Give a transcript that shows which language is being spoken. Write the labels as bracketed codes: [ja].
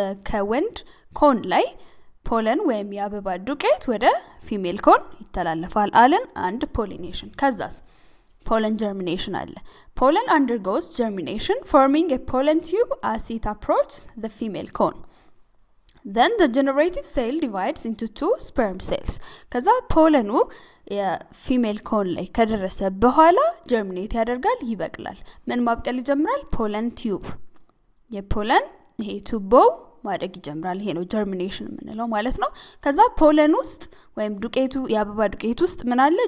[am] ከወንድ ኮን ላይ ፖለን ወይም የአበባ ዱቄት ወደ ፊሜል ኮን ይተላለፋል አለን። አንድ pollination። ከዛስ pollen germination አለ። [en] pollen undergoes germination forming a pollen tube as it approaches the female cone. Then the generative cell divides into two sperm cells. [am] ከዛ ፖለኑ የፊሜል ኮን ላይ ከደረሰ በኋላ ጀርሚኔት ያደርጋል፣ ይበቅላል። ምን ማብቀል ይጀምራል? ፖለን ቲዩብ የፖለን ይሄ ቱቦ ማደግ ይጀምራል። ይሄ ነው ጀርሚኔሽን የምንለው ማለት ነው። ከዛ ፖለን ውስጥ ወይም ዱቄቱ የአበባ ዱቄት ውስጥ ምን አለ?